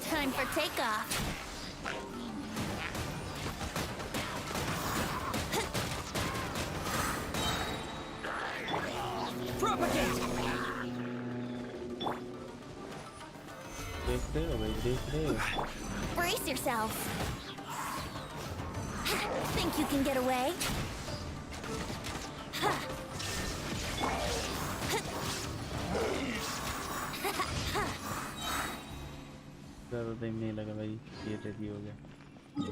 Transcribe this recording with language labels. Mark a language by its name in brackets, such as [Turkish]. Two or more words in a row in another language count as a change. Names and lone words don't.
[English] Time for takeoff. Propagate! [Hindi] देख रहे हो भाई, देख रहे हो? [English] Brace yourself. Think you can get away? [Hindi] ज़्यादा टाइम नहीं लगा भाई, ये रेडी हो गया।